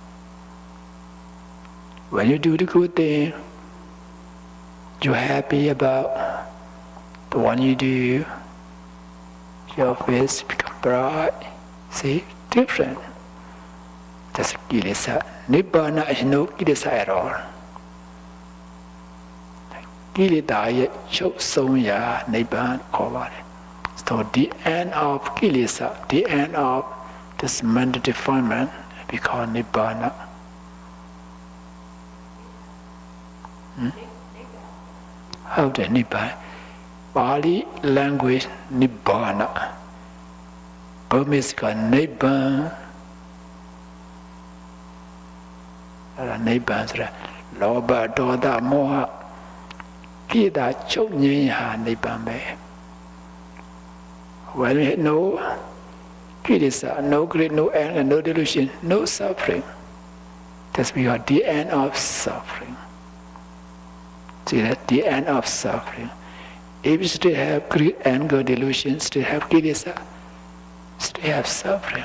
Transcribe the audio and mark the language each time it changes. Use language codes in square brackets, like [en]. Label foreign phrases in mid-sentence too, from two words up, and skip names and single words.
[en] When you do the good thing, you're happy about the one you do, your face become bright. See, different. That's kilesa. Nibbana is no kilesa at all. [my] Kilesa ရဲ့ချုပ်ဆုံးရာနိဗ္ဗာန်ခေါ်ပါတယ် [en] So the end of kilesa, the end of this mental defilement, we call nibbana. How the nibbana? Pali language nibbana. Burmese called nibbana. [my] Nibbana ဆိုတာလောဘဒေါသမောဟကိလေသာချုပ်ငြိမ်းရာနိဗ္ဗာန်ပဲ [en] When we no kilesa, no greed, no anger, no delusion, no suffering, that's we are the end of suffering. See that? The end of suffering. If you still have greed, anger, delusion, still have kilesa, still have suffering.